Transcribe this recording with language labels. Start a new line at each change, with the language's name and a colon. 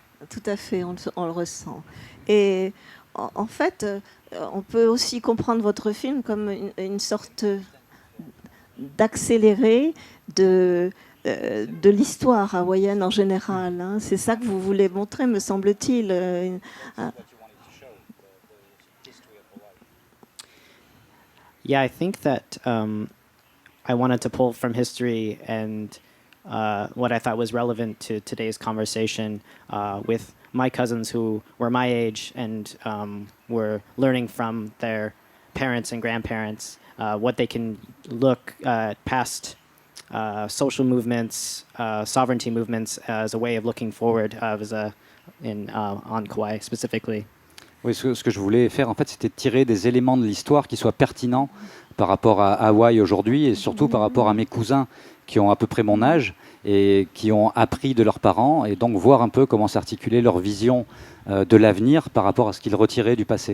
French: Tout à fait, on le ressent. Et en fait, on peut aussi comprendre votre film comme une sorte d'accéléré de l'histoire hawaïenne en général. Hein. C'est ça que vous voulez montrer, me semble-t-il.
English: Yeah, I think that I wanted to pull from history and what I thought was relevant to today's conversation with my cousins who were my age and were learning from their parents and grandparents what they can look past social movements, sovereignty movements as a way of looking forward on Kauai specifically.
French: Oui, ce que je voulais faire, en fait, c'était tirer des éléments de l'histoire qui soient pertinents par rapport à Hawaï aujourd'hui et surtout par rapport à mes cousins qui ont à peu près mon âge et qui ont appris de leurs parents et donc voir un peu comment s'articuler leur vision de l'avenir par rapport à ce qu'ils retiraient du passé.